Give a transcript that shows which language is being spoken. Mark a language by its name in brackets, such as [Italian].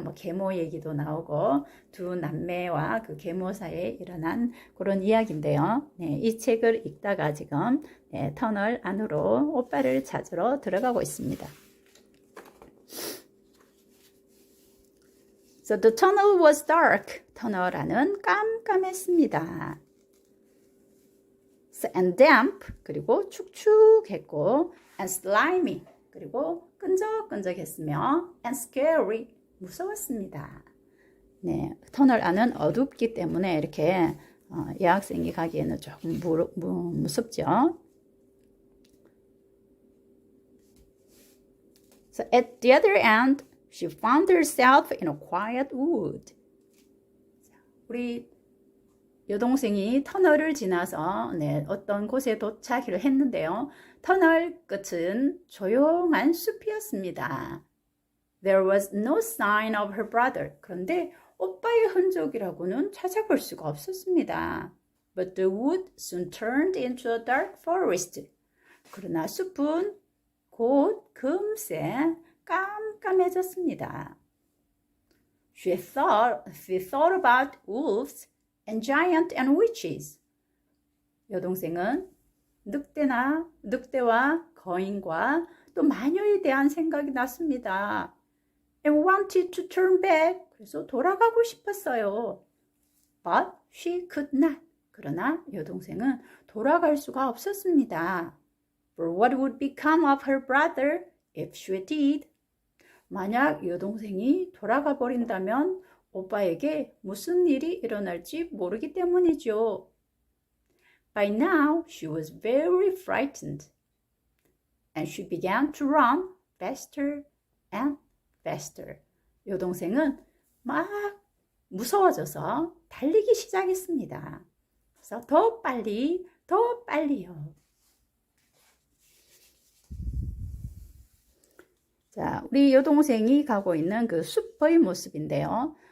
[Korean] 뭐 계모 얘기도 나오고 두 남매와 그 계모 사이에 일어난 그런 이야기인데요. 이 책을 읽다가 지금 터널 안으로 오빠를 찾으러 들어가고 있습니다. [English] So the tunnel was dark. [Korean] 터널 안은 깜깜했습니다. [English] So, and damp, [Korean] 그리고 축축했고, [English] and slimy, [Korean] 그리고 끈적끈적했으며, [English] and scary, [Korean] 무서웠습니다. 네, 터널 안은 어둡기 때문에 이렇게 여학생이 가기에는 조금 무섭죠. [English] So at the other end, she found herself in a quiet wood. [Korean] 우리 여동생이 터널을 지나서 어떤 곳에 도착을 했는데요. 터널 끝은 조용한 숲이었습니다. [English] There was no sign of her brother. [Korean] 그런데 오빠의 흔적이라고는 찾아볼 수가 없었습니다. [English] But the wood soon turned into a dark forest. [Korean] 그러나 숲은 곧 금세 깜깜해졌습니다. [English] She thought about wolves and giants and witches. [Korean] 여동생은 늑대와 거인과 또 마녀에 대한 생각이 났습니다. [English] And wanted to turn back. [Korean] 그래서 돌아가고 싶었어요. [English] But she could not. [Korean] 그러나 여동생은 돌아갈 수가 없었습니다. [English] For what would become of her brother if she did? [Korean] 만약 여동생이 돌아가 버린다면 오빠에게 무슨 일이 일어날지 모르기 때문이죠. [English] By now, she was very frightened, and she began to run faster and faster. [Korean] 여동생은 막 무서워져서 달리기 시작했습니다. 그래서 더 빨리요. 자, 우리 여동생이 가고 있는 그 숲의 모습인데요.